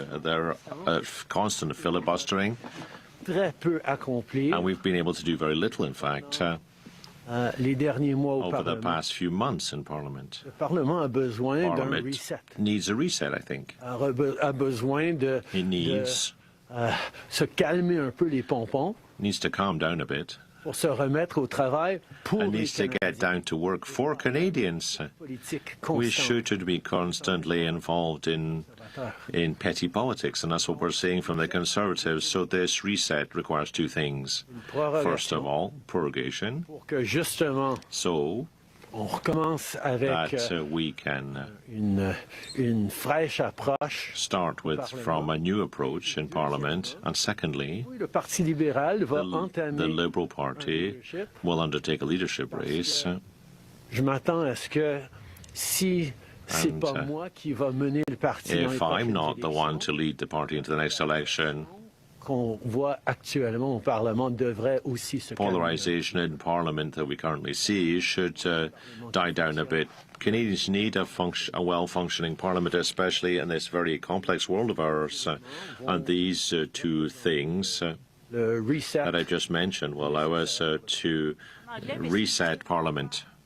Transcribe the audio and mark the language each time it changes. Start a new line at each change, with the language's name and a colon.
English: There are constant filibustering. And we've been able to do very little, in fact, over the past few months in Parliament. Parliament needs a reset, I think. It needs
French: se calmer un peu les pompons.
English: Needs to calm down a bit.
French: Pour se remettre au travail pour
English: and needs to get down to work for Canadians. We shouldn't be constantly involved in petty politics, and that's what we're seeing from the Conservatives. So this reset requires 2 things. First of all, prorogation. So
French: on recommence avec
English: that we can
French: une fraîche approche.
English: Start from a new approach in Parliament, and secondly,
French: Le Parti libéral va
English: the Liberal Party will undertake a leadership race.
French: Je m'attends à ce que si c'est pas moi qui va mener le parti dans les
English: if I'm not the one to lead the party into the next election,
French: qu'on voit actuellement au Parlement devrait aussi se calmer.
English: Polarization in Parliament that we currently see should die down a bit. Canadians need a well-functioning Parliament, especially in this very complex world of ours. And these 2 things that I just mentioned will allow us to reset Parliament.